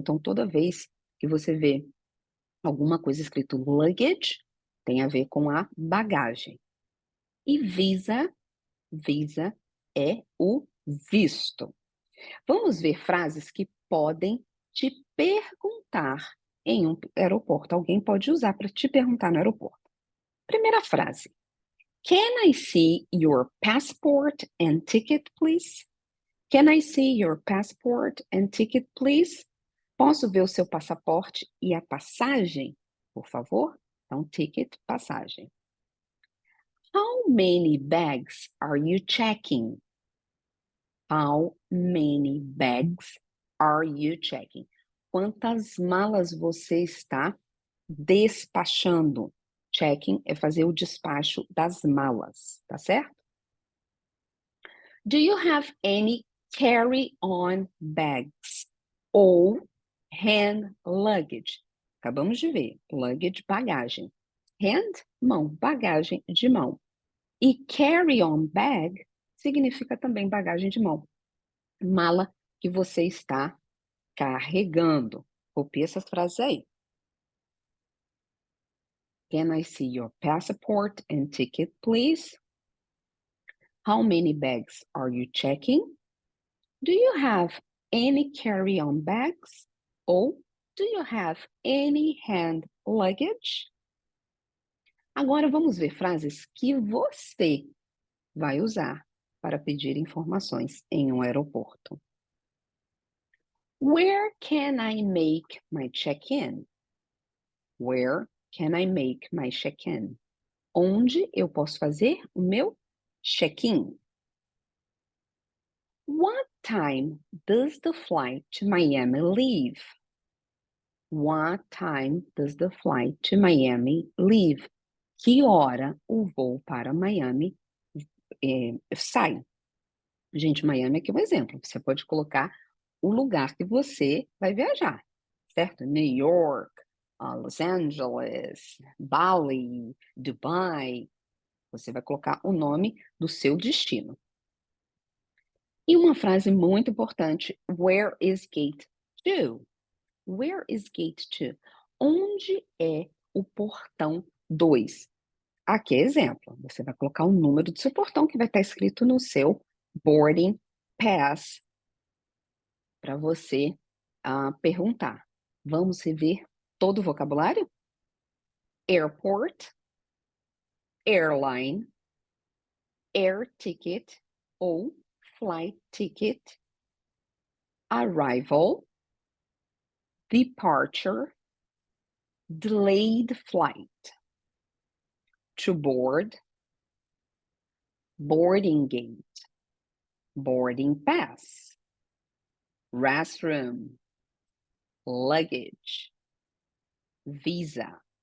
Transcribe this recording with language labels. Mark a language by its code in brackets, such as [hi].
[pt] Então, toda vez que você vê alguma coisa escrito luggage, tem a ver com a bagagem. E visa é o visto. Vamos ver frases que podem te perguntar em um aeroporto. Alguém pode usar para te perguntar no aeroporto. Primeira frase. [en] Can I see your passport and ticket, please? Can I see your passport and ticket, please? [pt] Posso ver o seu passaporte e a passagem, por favor? Então, ticket, passagem. [en] How many bags are you checking? How many bags are you checking? [pt] Quantas malas você está despachando? Checking é fazer o despacho das malas, tá certo? [en] Do you have any carry-on bags ou hand luggage? [pt] Acabamos de ver, luggage, bagagem. Hand, mão, bagagem de mão. E carry-on bag significa também bagagem de mão. Mala que você está carregando. Copie essas frases aí. [en] Can I see your passport and ticket, please? How many bags are you checking? Do you have any carry-on bags? Ou do you have any hand luggage? [pt] Agora vamos ver frases que você vai usar para pedir informações em um aeroporto. [en] Where can I make my check-in? Where can I make my check-in? [pt] Onde eu posso fazer o meu check-in? [en] What time does the flight to Miami leave? What time does the flight to Miami leave? [pt] Que hora o voo para Miami sai? Gente, Miami aqui é um exemplo. Você pode colocar o lugar que você vai viajar, certo? New York, Los Angeles, Bali, Dubai. Você vai colocar o nome do seu destino. E uma frase muito importante: [en] Where is gate 2? Where is gate 2? [pt] Onde é o portão 2? Aqui é exemplo. Você vai colocar o número do seu portão que vai estar escrito no seu boarding pass para você perguntar. Vamos rever todo o vocabulário? [en] Airport, airline, air ticket ou flight ticket, arrival, departure, delayed flight, to board, boarding gate, boarding pass, restroom, luggage, visa.